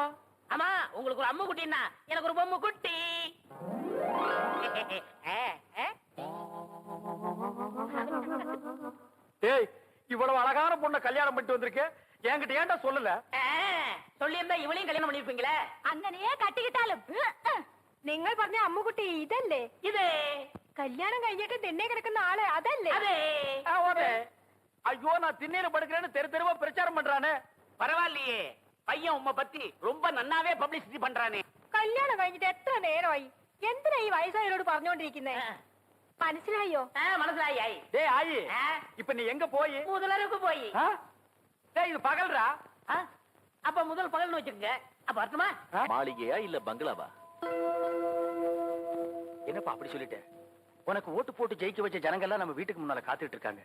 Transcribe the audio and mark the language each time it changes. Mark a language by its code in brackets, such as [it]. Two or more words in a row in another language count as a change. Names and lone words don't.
[ta] ஆமா, உங்களுக்கு ஒரு அம்மு குட்டின்னா எனக்கு ஒரு பொம்மு குட்டி. ஏய், இவ்வளவு அழகான பொண்ணை கல்யாணம் பண்ணிட்டு வந்திருக்க, என்கிட்ட ஏன்டா சொல்லல? சொல்லியிருந்தா இவளையும் கல்யாணம் பண்ணிருப்பீங்களே. [ml] അങ്ങനെയേ കട്ടിക്കിട്ടാലും നിങ്ങൾ പറഞ്ഞ അമ്മുകുട്ടി ഇതല്ലേ? [ta] இது [ml] കല്യാണം കഴിഞ്ഞിട്ട് തിന്നെ കിടക്കുന്ന ആള് അതല്ലേ [ta] ஐயோ நான் திண்ணையில படுக்கிறேன்னு தெரு தெருவா பிரச்சாரம் பண்றானே. பரவாயில்லையே, பையன் உம்மை பத்தி ரொம்ப நன்னாவே பப்ளிசிட்டி பண்றானே. [ml] കല്യാണം കഴിഞ്ഞിട്ട് എത്ര നേരമായി? എന്തിനാ ഈ വയസ്സായവരോട് പറഞ്ഞോണ്ടിരിക്കുന്നേ? മനസ്സിലായോ? മനസ്സിലായി. [ta] டேய் ஆயி, இப்ப நீ எங்க போய்? முதலருக்கு போய். டேய் இது பகல்ரா. அப்ப முதல் பகல்னு வச்சுக்கங்க. அப்ப அர்த்தமா? மாளிகையா இல்ல பங்களாவா? என்னப்பா அப்படி சொல்லிட்டேன்? உனக்கு ஓட்டு போட்டு ஜெயிக்க வச்ச ஜனங்க எல்லாம் நம்ம வீட்டுக்கு முன்னால காத்துட்டு இருக்காங்க.